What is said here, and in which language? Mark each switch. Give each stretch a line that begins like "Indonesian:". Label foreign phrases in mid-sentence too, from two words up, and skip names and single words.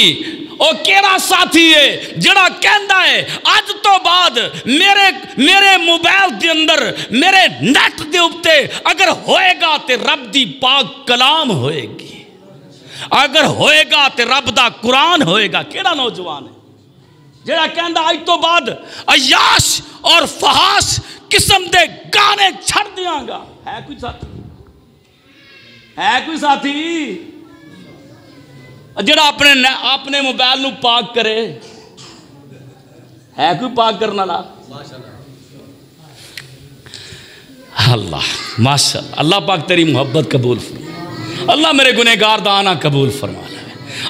Punjabi: او کیڑا ساتھی ہے جڑا کہندا ہے اج تو بعد میرے موبائل دے اندر میرے نیٹ دے اوپر اگر ہوئے گا تے رب دی پاک کلام ہوئے گی، اگر ہوئے گا تے رب دا قرآن ہوئے گا۔ کیڑا نوجوان ہے جڑا کہندا اج تو بعد عیاش اور فحاش قسم دے گانے چھڑ دیاں گا؟ ہے کوئی ساتھی؟ ہے کوئی ساتھی جڑا اپنے موبائل نو پاک کرے؟ ہے کوئی پاک کرنا لا؟ اللہ ماشاءاللہ، اللہ پاک تیری محبت قبول فرما، اللہ میرے گنہگار دانا قبول فرما لے۔